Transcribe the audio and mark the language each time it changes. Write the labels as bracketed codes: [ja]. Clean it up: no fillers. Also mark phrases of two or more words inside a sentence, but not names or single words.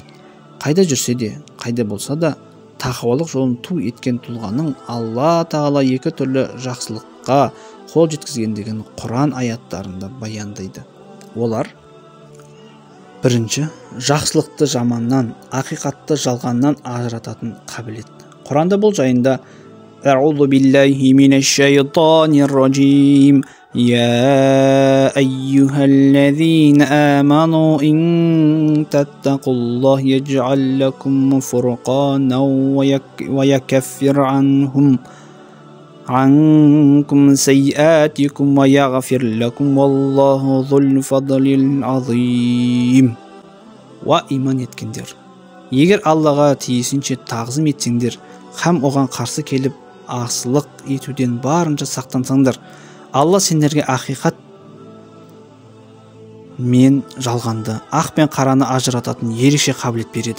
[kk] Қайда жүрсе де, қайда болса да, тақуалық жолын ту еткен тұлғаның Алла Тағала екі түрлі жақсылыққа қол жеткізгендігін Құран аяттарында баяндайды. Олар: бірінші, жақсылықты жаманнан, ақиқатты жалғаннан ажырататын қабілет. Құранда бұл жайында: [ar] أعوذ بالله من الشيطان الرجيم. يا أيها الذين آمنوا إن تتقوا الله يجعل لكم فرقانا ويكفر عنكم سيئاتكم ويغفر لكم والله ذو الفضل العظيم. [kk] Ва иман еткендер, егер Аллаға тиісінше тағзым етсеңдер, һәм оған қарсы келіп асылық етуден барынша сақтансаңдар, Алла сендерге ақиқат мен жалғанды, ақ пен қараны ажырататын ерекше қабілет береді.